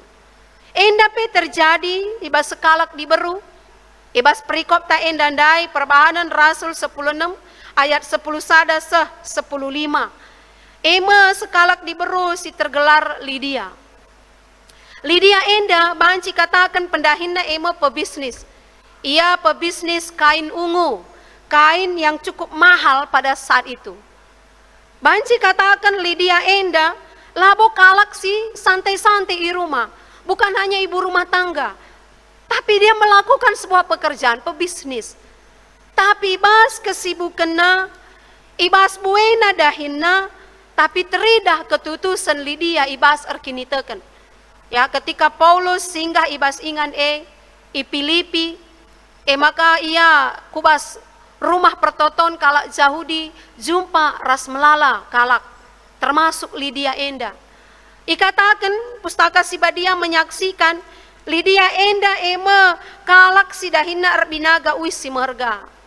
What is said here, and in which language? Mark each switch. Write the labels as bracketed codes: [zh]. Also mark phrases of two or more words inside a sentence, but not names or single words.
[btx] Endape terjadi ibas sekalak diberu, ibas perikop ta endandai Perbahanan Rasul 10:6 ayat 10 sada 10:5. Sekalak diberu si tergelar Lydia. Lydia enda banci katakan pendahinna pebisnis. Ia pebisnis kain ungu. [id] Kain yang cukup mahal pada saat itu. [btx] Banci katakan Lydia enda, labo kalak sih [id] santai-santai di rumah. Bukan hanya ibu rumah tangga. Tapi dia melakukan sebuah pekerjaan, pebisnis. [btx] Tapi ibas kesibukanna, ibas buena dahinna, tapi teridah ketutusan Lydia ibas erkiniteken. Ya [id] ketika Paulus singgah [btx] ibas ingan i Filipi, maka ia kubas rumah pertoton kalak Yahudi jumpa ras melala kalak termasuk Lydia enda. Ikatakan pustaka Sibadia menyaksikan Lydia enda kalak si dahina erbinaga uis si merga.